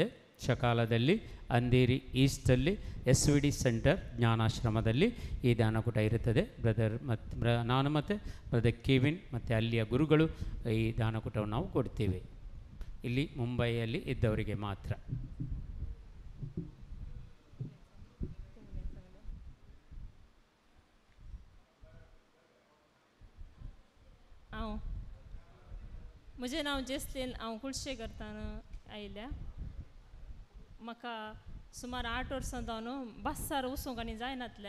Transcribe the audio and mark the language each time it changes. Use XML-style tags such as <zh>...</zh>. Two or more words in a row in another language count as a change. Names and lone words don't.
<kn>ಸಕಾಲದಲ್ಲಿ ಅಂಧೇರಿ ಈಸ್ಟಲ್ಲಿ SVD ಸೆಂಟರ್ ಜ್ಞಾನಾಶ್ರಮದಲ್ಲಿ ಈ ದಾನಕೂಟ ಇರುತ್ತದೆ. ಬ್ರದರ್ ಮತ್ತು ನಾನು ಮತ್ತು ಬ್ರದರ್ ಕೆವಿನ್ ಮತ್ತು ಅಲ್ಲಿಯ ಗುರುಗಳು ಈ ದಾನಕೂಟವನ್ನು ನಾವು ಕೊಡ್ತೇವೆ. ಇಲ್ಲಿ ಮುಂಬೈಯಲ್ಲಿ ಇದ್ದವರಿಗೆ ಮಾತ್ರ.</kn> <kok>म्हजें नांव जेसलीन, हांव कुळशेकरतान आयिल्ल्या. म्हाका सुमार 8 वर्सां जावन बसार वचूंक आनी जायनातलें.</kok>